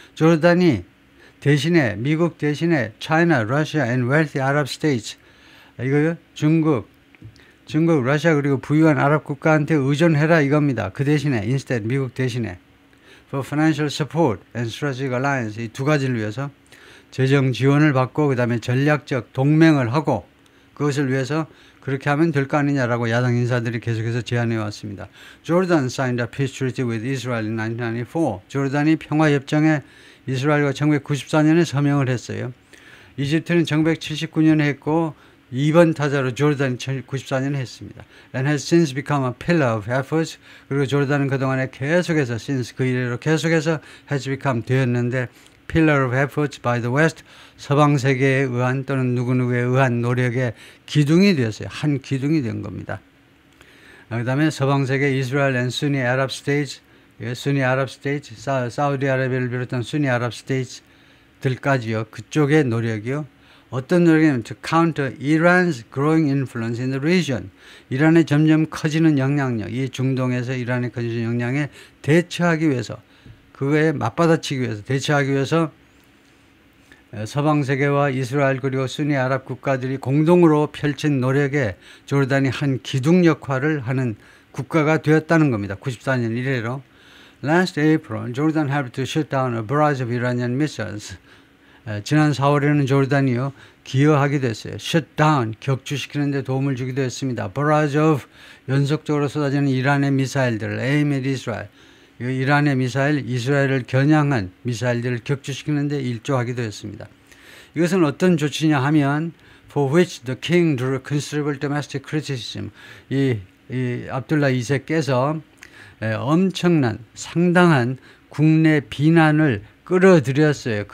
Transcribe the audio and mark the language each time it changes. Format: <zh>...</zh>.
<ko>조르단이 대신에 미국 대신에</ko> <en>China, Russia and wealthy Arab states</en> <ko>이거요 중국, 러시아 그리고 부유한 아랍 국가한테 의존해라 이겁니다. 그 대신에 instead 미국 대신에</ko> <en>for financial support and strategic alliance</en> <ko>이 두 가지를 위해서 재정 지원을 받고 그 다음에 전략적 동맹을 하고 그것을 위해서 그렇게 하면 될 거 아니냐라고 야당 인사들이 계속해서 제안해 왔습니다.</ko> <en>Jordan signed a peace treaty with Israel in 1994.</en> <ko>조르단이 평화협정에 이스라엘과 1994년에 서명을 했어요. 이집트는 1979년에 했고 2번 타자로 조르단이 1994년에 했습니다.</ko> <en>And has since become a pillar of efforts.</en> <ko>그리고 조르단은 그동안에 계속해서 since 그 이래로 계속해서 has become 되었는데</ko> <en>pillar of efforts by the West</en> <ko>서방 세계에 의한 또는 누구누구에 의한 노력의 기둥이 되었어요. 한 기둥이 된 겁니다. 그 다음에 서방 세계 이스라엘</ko> <en>and Sunni Arab States</en> <ko>Sunni Arab States 사우디아라비아를 비롯한 Sunni Arab States들까지요. 그쪽의 노력이요. 어떤 노력이냐면</ko> <en>to counter Iran's growing influence in the region.</en> <ko>이란의 점점 커지는 영향력, 이 중동에서 이란의 커지는 영향에 대처하기 위해서 그거에 맞받아치기 위해서 대처하기 위해서 서방 세계와 이스라엘 그리고 순위 아랍 국가들이 공동으로 펼친 노력에 조르단이 한 기둥 역할을 하는 국가가 되었다는 겁니다. 94년 이래로.</ko> <en>Last April, Jordan helped to shoot down a barrage of Iranian missiles.</en> <ko>지난 4월에는 조르단이요 기여하기도 했어요.</ko> <en>Shut down,</en> <ko>격추시키는 데 도움을 주기도 했습니다.</ko> <en>Barrage of,</en> <ko>연속적으로 쏟아지는 이란의 미사일들을</ko> <en>aim at Israel.</en> <ko>이란의 미사일, 이스라엘을 겨냥한 미사일들을 격추시키는 데 일조하기도 했습니다. 이것은 어떤 조치냐 하면</ko> <en>for which the king drew considerable domestic criticism.</en> <ko>이 압둘라 2세께서 엄청난 상당한 국내 비난을 끌어들였어요.</ko>